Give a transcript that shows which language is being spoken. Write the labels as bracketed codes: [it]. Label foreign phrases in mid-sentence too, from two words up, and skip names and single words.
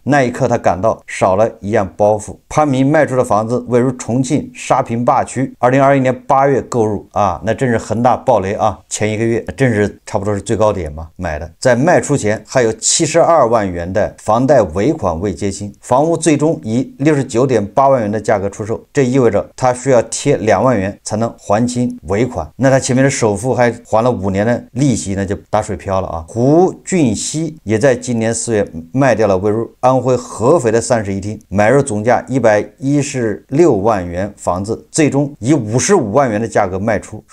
[zh] 那一刻，他感到少了一樣包袱。潘明賣出的房子位於重慶沙坪坝區，2021年8月購入啊，那真是恒大暴雷啊！前1個月真是差不多是最高點嘛買的。在賣出前還有72萬元的房貸尾款未結清，房屋最終以69.8 萬元的價格出售，這意味着他需要貼2萬元才能還清尾款。那他前面的首付還還了5年的利息，那就打水漂了啊！胡俊熙也在今年4月賣掉了位於安徽合肥的31廳，買入總價116萬元房子，最終以55萬元的價格賣出。